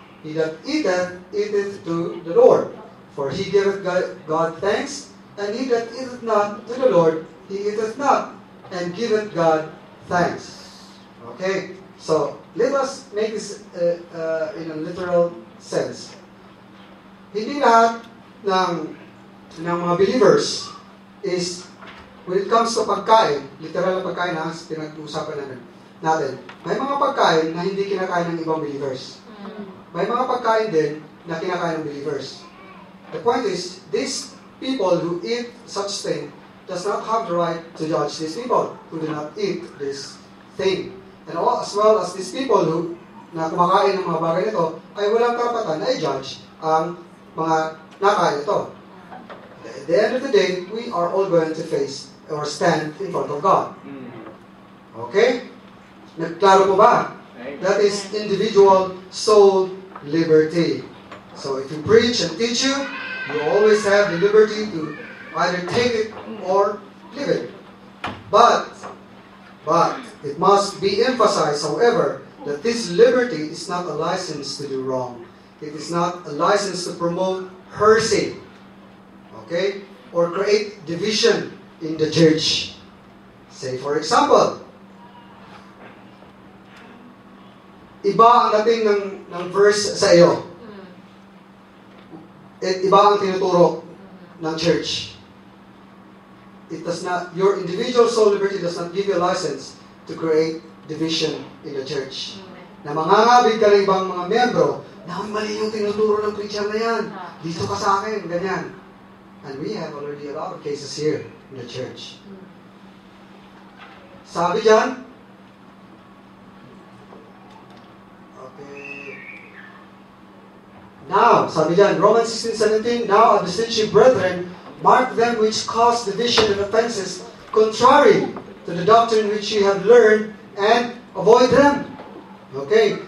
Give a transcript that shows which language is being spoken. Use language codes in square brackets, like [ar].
[en] He that eateth, eateth to the Lord. For he giveth God thanks, and he that eateth not to the Lord, he eateth not, and giveth God thanks. Okay? So, let us make this in a literal sense. [tl] Hindi lahat ng mga believers is, [en] when it comes to [tl] pagkain, literal na pagkain na pinag-uusapan natin, may mga pagkain na hindi kinakain ng ibang believers. May mga pagkain din na kinakain ng believers. [en] The point is, these people who eat such thing does not have the right to judge these people who do not eat this thing. And as well as these people who [tl] na kumakain ng mga bagay nito ay walang karapatan na i-judge ang mga nakain ito. [en] At the end of the day, we are all going to face or stand in front of God. Okay? [tl] Nagklaro po ba? [en] That is individual soul liberty. So if you preach and teach you always have the liberty to either take it or leave it. But it must be emphasized, however, that this liberty is not a license to do wrong. It is not a license to promote heresy, okay, or create division in the church. Say, for example, [tl] iba ang dating ng verse sa iyo. At iba ang tinuturo ng church. [en] It does not, your individual soul liberty does not give you a license to create division in the church. [tl] Na mangangabig ka ng ibang mga miyembro, na mali yung tinuturo ng preacher na yan. Dito ka sa akin, ganyan. [en] And we have already a lot of cases here in the church. [tl] Sabi dyan, [en] now, sabi dyan, Romans 16:17, now I beseech you, brethren, mark them which cause division and offenses, contrary to the doctrine which ye have learned, and avoid them. Okay?